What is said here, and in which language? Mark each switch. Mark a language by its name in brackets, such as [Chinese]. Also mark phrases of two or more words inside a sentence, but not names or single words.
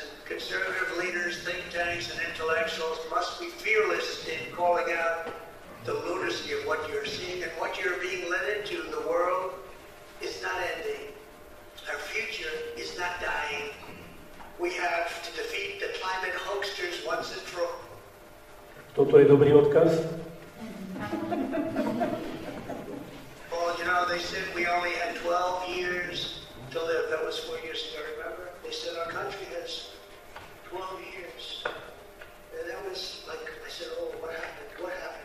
[English] And conservative leaders, think tanks, and intellectuals must be fearless in calling out the lunacy of what you're seeing and what you're being led into. The world is not ending. Our future is not dying. We have to defeat the climate hoaxers once and for all. [Slovak] Toto je dobrý odkaz. [English] Well, you know, they said we only had 12 years to live. That was 4 years ago, remember? They said our country has 12 years. And that was like, I said, oh, what happened? What happened?